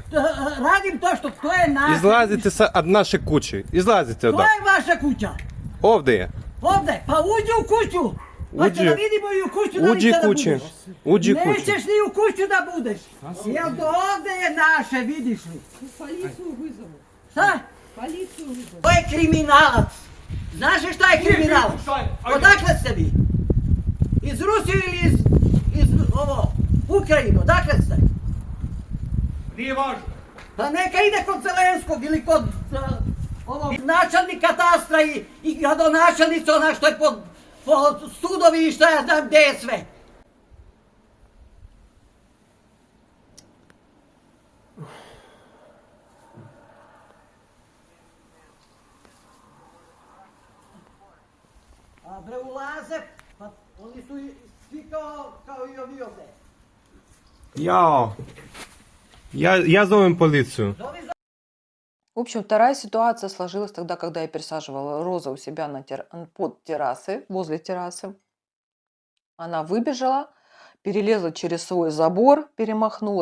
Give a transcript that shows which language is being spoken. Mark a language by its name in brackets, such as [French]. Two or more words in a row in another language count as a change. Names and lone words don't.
[Serbian] Radim to što to je naše. Izlazite od naše kuće. Izlazite To odakle. je vaša kuća. Ovdje je. Ovde, pa uđi u kuću. Hoće Uđi. da vidimo i u kuću da Uđi ništa da kuće. budeš. Uđi kuće. Nećeš ni u kuću da budeš. Jel do ovde je naše, vidiš li? [Russian] Полицию вызову. [Serbian] Šta? [Russian] Полицию вызову. [Serbian] To je kriminalac. Znaš li šta je kriminalac? Odakle ste vi? Iz Rusije ili iz Ukrajinu? Odakle ste? Nije važno. Pa neka ide kod Zelenskog ili kod ovog načelnika katastra i gradonačelnica, ona što je po sudovi i šta ja znam gde je sve. A bre ulaze, pa oni su svi kao i ovi ovde. Jao. [Russian] Я зовем полицию. [Serbian] Zovi [Russian] В общем, вторая ситуация сложилась тогда, когда я пересаживала розы у себя под террасой, возле террасы. Она выбежала, перелезла через свой забор, перемахнула.